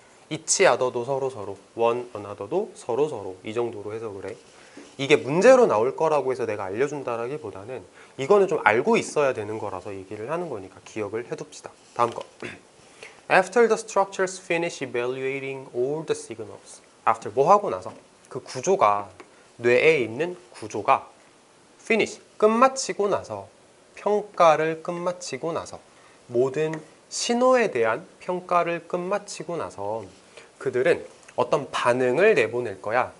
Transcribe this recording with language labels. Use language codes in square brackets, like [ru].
[ko] each other도 서로, one another도 서로 이 정도로 해석을 해. 이게 문제로 나올 거라고 해서 내가 알려준다라기보다는 이거는 좀 알고 있어야 되는 거라서 얘기를 하는 거니까 기억을 해둡시다. 다음 거. [en] After the structures finish evaluating all the signals. [ko] After 뭐 하고 나서 그 구조가, 뇌에 있는 구조가 finish 끝마치고 나서, 평가를 끝마치고 나서, 모든 신호에 대한 평가를 끝마치고 나서 그들은 어떤 반응을 내보낼 거야.